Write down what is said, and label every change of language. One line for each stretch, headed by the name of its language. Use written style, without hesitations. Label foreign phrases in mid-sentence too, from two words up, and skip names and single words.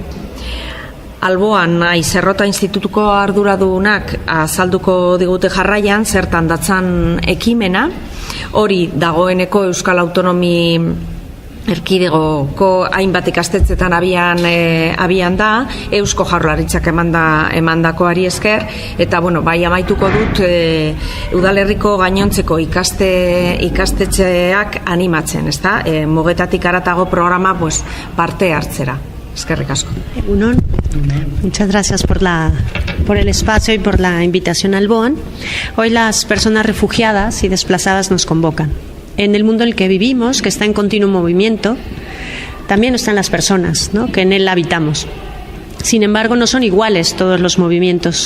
Basque: Alboan, Aizerrota Institutuko arduradunak azalduko digute jarraian, zertan datzan ekimena, hori dagoeneko Euskal Autonomi Erkidegoko hainbat ikastetxetan abian da, Eusko Jaurlaritzak emandakoari esker, eta bai amaituko dut udalerriko gainontzeko ikastetxeak animatzen, ezta? Mugetatik haratago programa parte hartzera. Eskerrik asko. Egunon.
Spanish: Muchas gracias por el espacio y por la invitación al BOAN. Hoy las personas refugiadas y desplazadas nos convocan. En el mundo en el que vivimos, que está en continuo movimiento, también están las personas, ¿no?, que en él habitamos. Sin embargo, no son iguales todos los movimientos.